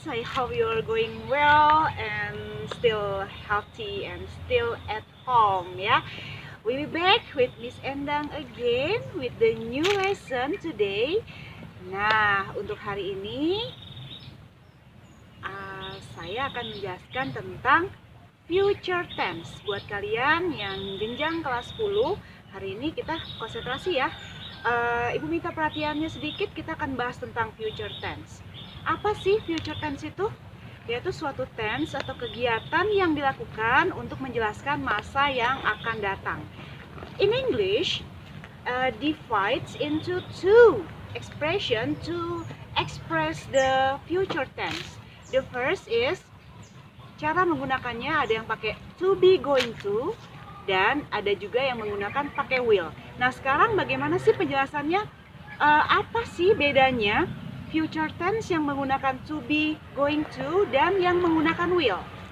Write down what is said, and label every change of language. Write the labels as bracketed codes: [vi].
[en] I hope you are going well and still healthy and still at home, ya. We be back with Miss Endang again with the new lesson today. [id] Nah, untuk hari ini saya akan menjelaskan tentang future tense. Buat kalian yang jenjang kelas 10, hari ini kita konsentrasi ya. Ibu minta perhatiannya sedikit, kita akan bahas tentang future tense. Apa sih future tense itu? Yaitu suatu tense atau kegiatan yang dilakukan untuk menjelaskan masa yang akan datang. [en] In English, divides into two expression to express the future tense. The first is, [id] cara menggunakannya ada yang pakai to be going to, dan ada juga yang menggunakan pakai will. Nah, sekarang bagaimana sih penjelasannya? Apa sih bedanya future tense yang menggunakan to be going to dan yang menggunakan will?